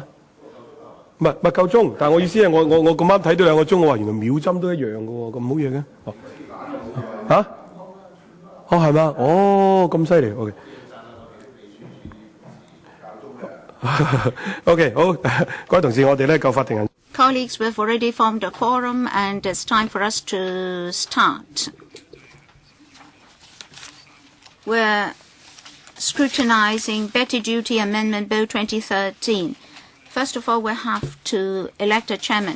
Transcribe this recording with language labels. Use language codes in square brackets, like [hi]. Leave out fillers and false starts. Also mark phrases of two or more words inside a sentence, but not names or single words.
[yue] 唔係夠鐘，但係我意思係我咁啱睇到2個鐘，我話原來秒針都一樣嘅喎，咁好嘢嘅？哦嚇？哦係嘛？哦咁犀利 ，OK。OK， 好，各位同事，我哋咧夠法庭人。 [en] Colleagues, we've already formed a quorum, and it's time for us to start. We're scrutinizing Betty Duty Amendment Bill 2013. First of all, we have to elect a chairman.